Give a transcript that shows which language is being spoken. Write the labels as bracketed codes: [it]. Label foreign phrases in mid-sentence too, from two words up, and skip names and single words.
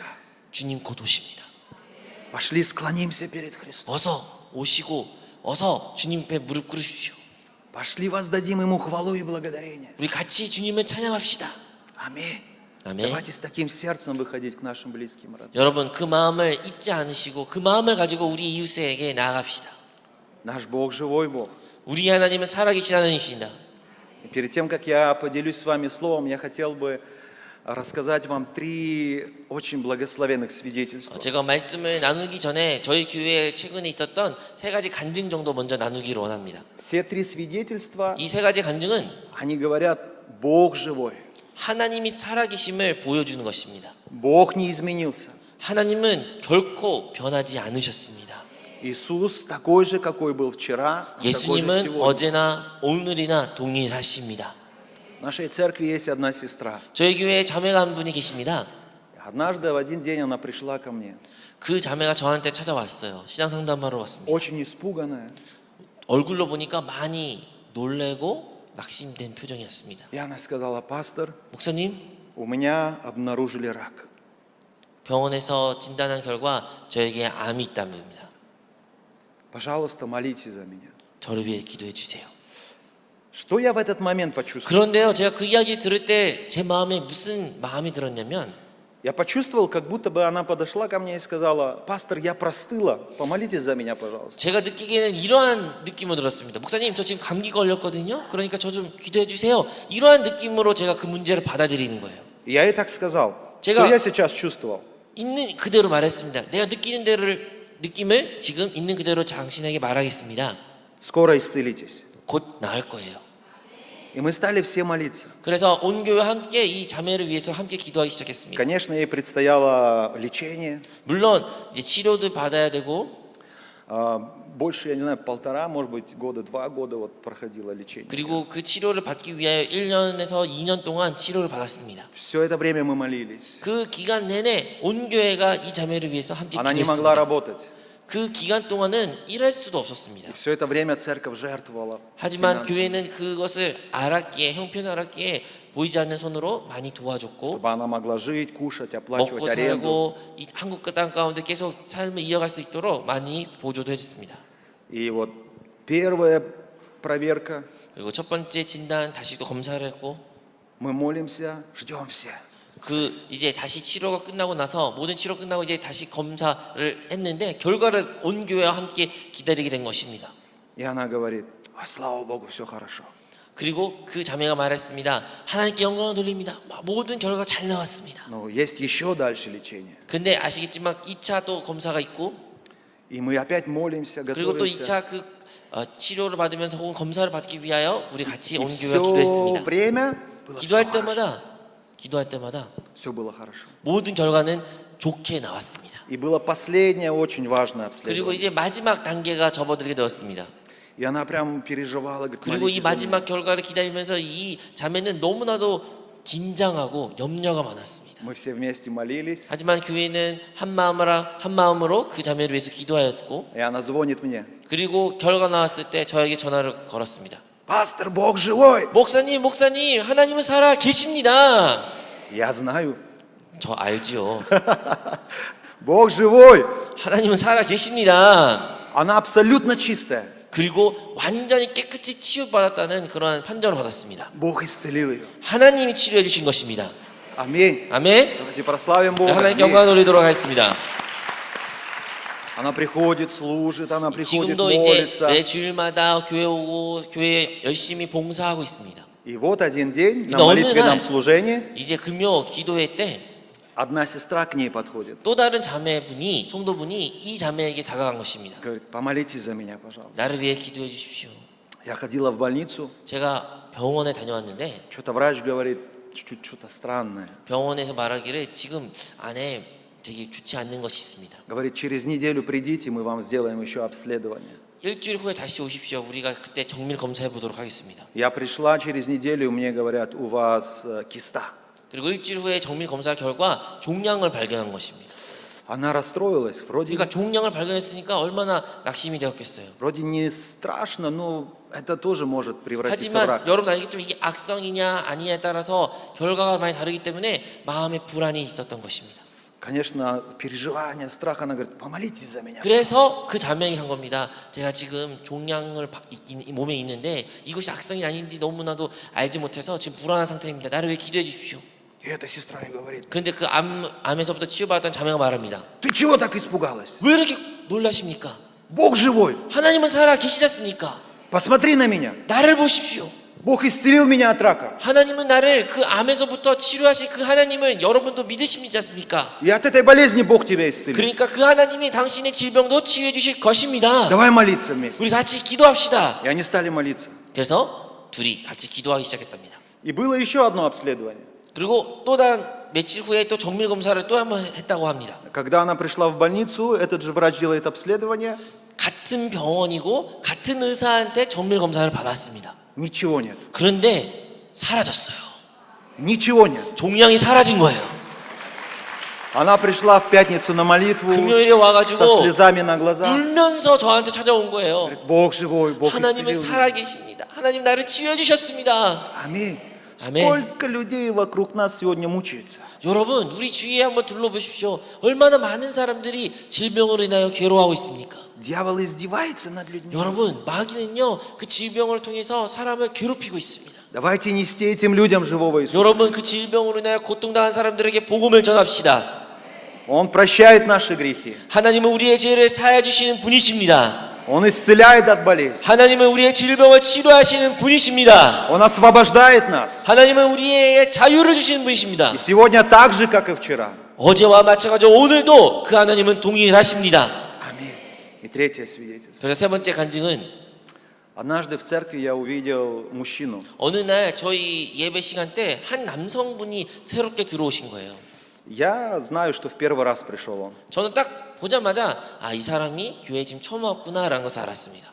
[ko] 주님 곧 오십니다. [ru] Пошли, склонимся перед Христом. [ko] 어서 오시고 어서 주님 앞에 무릎 꿇으십시오. [ru] Пошли, воздадим Ему хвалу и благодарение. [ko] 우리 같이 주님을 찬양합시다. [ru] Аминь. [ko] 아멘. [ru] Давайте с таким сердцем выходить к нашим близким, родным. [ko] 여러분 그 마음을 잊지 않으시고 그 마음을 가지고 우리 이웃에게 나아갑시다. [ru] Наш Бог живой Бог. [ko] 우리 하나님은 살아계신 하나님이십니다. [ru] И перед тем, как я поделюсь с вами словом, я хотел бы рассказать вам 3 очень благословенных свидетельства. [ko] 제가 말씀을 나누기 전에 저희 교회에 최근에 있었던 3가지 간증 정도 먼저 나누기를 원합니다. [ru] Все 3 свидетельства, [ko] 이 3가지 간증은 [ru] они говорят: Бог живой. [ko] 하나님이 살아계심을 보여주는 것입니다. [ru] Бог не изменился. [ko] 하나님은 결코 변하지 않으셨습니다. [ru] Иисус такой же, какой был вчера, такой же [ko] 예수님은 [ru] сегодня. [ko] 어제나 오늘이나 동일하십니다. [ru] В нашей церкви есть одна сестра. [ko] 저희 교회에 자매가 한 분이 계십니다. [ru] Однажды в один день она пришла ко мне, [ko] 그 자매가 저한테 찾아왔어요. 신앙 상담하러 왔습니다. [ru] очень испуганная. [ko] 얼굴로 보니까 많이 놀래고 낙심된 표정이었습니다. [ru] И она сказала: Пастор, [ko] 목사님, [ru] у меня обнаружили рак. [ko] 병원에서 진단한 결과 저에게 암이 있답니다. [ru] Пожалуйста, молитесь за меня. [ko] 저를 위해 기도해 주세요. [ru] Что я в этот момент почувствовал? [ko] 그런데요, 제가 그 이야기 들을 때 제 마음에 무슨 마음이 들었냐면 [ru] Я почувствовал, как будто бы она подошла ко мне и сказала: Пастор, я простыла, помолитесь за меня, пожалуйста. [ko] 제가 느끼기에는 이러한 느낌을 들었습니다. 목사님, 저 지금 감기 걸렸거든요. 그러니까 저 좀 기도해 주세요. 이러한 느낌으로 제가 그 문제를 받아들이는 거예요. [ru] И я ей так сказал. [ko] 제가- [ru] Что я сейчас чувствовал? [ko] 있는 그대로 말했습니다. 내가 느끼는 느낌을 지금 있는 그대로 당신에게 말하겠습니다. [ru] Скоро исцелитесь. [ko] 곧 나을 거예요. [ru] И мы стали все молиться. [ko] 그래서 온 교회 함께 이 자매를 위해서 함께 기도하기 시작했습니다. [ru] Конечно, ей предстояло лечение. [ko] 물론 이제 치료도 받아야 되고 [ru] Больше, я не знаю, 1,5, может быть, 2 года вот проходило лечение. [ko] 그리고 그 치료를 받기 위하여 1년에서 2년 동안 치료를 받았습니다. [ru] Все это время мы молились. [ko] 그 기간 내내 온 교회가 이 자매를 위해서 함께 [ru] Она не могла [ko] 기도했습니다. [ru] работать. [ko] 그 기간 동안은 일할 수도 없었습니다. [ru] И все это время церковь жертвовала. [ko] 하지만 [ru] финансами, [ko] 교회는 그것을 알았기에 형편알았기에 보이지 않는 손으로 많이 도와줬고 [ru] чтобы она могла жить, кушать, [ko] 먹고 [ru] оплачивать аренду. [ko] 살고 이 한국 땅 가운데 계속 삶을 이어갈 수 있도록 많이 보조도 해줬습니다. [ru] И вот первая проверка. [ko] 그리고 첫 번째 진단 다시 또 검사를 했고 [ru] Мы молимся, ждем все. [ko] 그 이제 다시 치료가 끝나고 나서 모든 치료 끝나고 이제 다시 검사를 했는데 결과를 온 교회와 함께 기다리게 된 것입니다. [ru] И она говорит: слава Богу, все хорошо. [ko] 그리고 그 자매가 말했습니다. 하나님께 영광을 돌립니다. 모든 결과가 잘 나왔습니다. [ru] Но есть еще дальше лечение. [ko] 근데 아시겠지만 2차 또 검사가 있고 [ru] И мы опять молимся, [ko] 그리고 또 [ru] готовимся. [ko] 2차 그 치료를 받으면서 혹은 검사를 받기 위하여 우리 같이 [ru] И [ko] 온 [ru] все [ko] 교회와 기도했습니다. [ru] время было [ko] 기도할 때마다 [ru] все было хорошо. [ko] 모든 결과는 좋게 나왔습니다. [ru] И было последнее очень важное [ko] 그리고 [ru] обследование. [ko] 이제 마지막 단계가 접어들게 되었습니다. [ru] И она прям переживала, говорит: [ko] 그리고 이 [ru] молитесь за меня. [ko] 마지막 결과를 기다리면서 이 자매는 너무나도 긴장하고 염려가 많았습니다. [ru] Мы все вместе молились, [ko] 하지만 교회는 한 마음으로 그 자매를 위해서 기도하였고 [ru] и она звонит мне: [ko] 그리고 결과 나왔을 때 저에게 전화를 걸었습니다. [ru] Пастор, Бог живой. [ko] 목사님, 하나님은 살아 계십니다. [ru] Я знаю, [ko] 저 알지요. [ru] Бог живой. [ko] 하나님은 살아 계십니다. [ru] Она абсолютно чистая. [ko] 그리고 완전히 깨끗이 치유받았다는 그러한 판정을 받았습니다. [ru] Бог исцелил ее. [ko] 하나님이 치료해 주신 것입니다. [ru] Аминь. [ko] 아멘. [ru] Давайте прославим Бога. [ko] 하나님께 [ru] Аминь. [ko] 영광 돌리도록 하겠습니다. [ru] Она приходит, служит, она приходит, [ko] 지금도 이제 [ru] молится. [ko] 매 주일마다 교회 오고 교회 열심히 봉사하고 있습니다. [ru] И вот один день на [ko] 근데 어느 [ru] молитвенном [ko] 날 [ru] служении [ko] 이제 금요 기도회 때 [ru] одна сестра к ней подходит. [ko] 또 다른 자매분이 성도분이 이 자매에게 다가간 것입니다. [ru] Говорит, помолитесь за меня, пожалуйста. [ko] 나를 위해 기도해 주십시오. [ru] Я ходила в больницу, [ko] 제가 병원에 다녀왔는데 [ru] что-то врач говорит, чуть-чуть что-то странное. [ko] 병원에서 말하기를 지금 안에 되게 좋지 않는 것이 있습니다. [ru] Говорит, через неделю придите, мы вам сделаем еще обследование. [ko] 일주일 후에 다시 오십시오. 우리가 그때 정밀 검사해 보도록 하겠습니다. [ru] Я пришла через неделю, мне говорят, у вас киста. [ko] 그리고 일주일 후에 정밀 검사 결과 종양을 발견한 것입니다. [ru] Она расстроилась, [ko] 그러니까 종양을 발견했으니까 얼마나 낙심이 되었겠어요. [ru] вроде не страшно, но это тоже может превратиться в [ko] 하지만 [ru] рак. [ko] 여러분 알겠지만 이게 악성이냐 아니냐에 따라서 결과가 많이 다르기 때문에 마음의 불안이 있었던 것입니다. [ru] Конечно, переживание, страх, она говорит, помолитесь за меня. [ko] 그래서 그 자매에게 간 겁니다. 제가 지금 종양을 몸에 있는데 이것이 악성이 아닌지 너무나도 알지 못해서 지금 불안한 상태입니다. 나를 위해 기도해 주십시오. [ru] И эта сестра ей говорит, [ko] 근데 그 암에서부터 치유받았던 자매가 말합니다. [ru] ты чего так испугалась? [ko] 왜 이렇게 놀라십니까? [ru] Бог живой, [ko] 하나님은 살아 계시지 않습니까? [ru] посмотри на меня. [ko] 나를 보십시오. [ru] Бог исцелил меня от рака. [ko] 하나님은 나를 그 암에서부터 치료하신 그 하나님을 여러분도 믿으시지 않습니까? [ru] И от этой болезни Бог тебя исцелил. [ko] 그러니까 그 하나님이 당신의 질병도 치유해 주실 것입니다. [ru] Давай молиться вместе. [ko] 우리 같이 기도합시다. [ru] И они стали молиться. [ko] 그래서 둘이 같이 기도하기 시작했답니다. [ru] И было еще одно обследование. [ko] 그리고 또 다른 며칠 후에 또 정밀 검사를 또 한 번 했다고 합니다. [ru] Когда она пришла в больницу, этот же врач делает обследование. [ko] 같은 병원이고 같은 의사한테 정밀 검사를 받았습니다. [ru] Ничего нет. [ko] 그런데 사라졌어요. [ru] Ничего нет. [ko] 종양이 사라진 거예요. [ru] Она пришла в пятницу на молитву [ko] 금요일에 와가지고 [ru] со слезами на глазах. [ko] 울면서 저한테 찾아온 거예요. [ru] Говорит, Бог живой, Бог [ko] 하나님은 [ru] исцелил меня. [ko] 살아계십니다. 하나님 나를 치유해 주셨습니다. [ru] Аминь. Аминь. Сколько людей вокруг нас сегодня мучаются. [ko] 여러분 우리 주위에 한번 둘러보십시오. 얼마나 많은 사람들이 질병으로 인하여 괴로워하고 있습니까? [ru] Дьявол издевается над людьми. [ko] 여러분 마귀는요 그 질병을 통해서 사람을 괴롭히고 있습니다. [ru] Давайте нести этим людям живого Иисуса. [ko] 여러분 그 질병으로 인하여 고통당한 사람들에게 복음을 전합시다. [ru] Он прощает наши грехи. [ko] 하나님은 우리의 죄를 사해 주시는 분이십니다. [ru] Он исцеляет от болезни. [ko] 하나님은 우리의 질병을 치료하시는 분이십니다. [ru] Он освобождает нас. [ko] 하나님은 우리에게 자유를 주시는 분이십니다. [ru] И сегодня так же, как и вчера. [ko] 어제와 마찬가지로 오늘도 그 하나님은 동일하십니다. [ru] Аминь. И третье свидетельство. [ko] 그래서 세 번째 간증은 [ru] Однажды в церкви я увидел мужчину. [ko] 어느 날 저희 예배 시간 때 한 남성분이 새롭게 들어오신 거예요. [ru] Я знаю, что в первый раз пришел он. [ko] 저는 딱 보자마자 아, 이 사람이 교회에 지금 처음 왔구나라는 것을 알았습니다.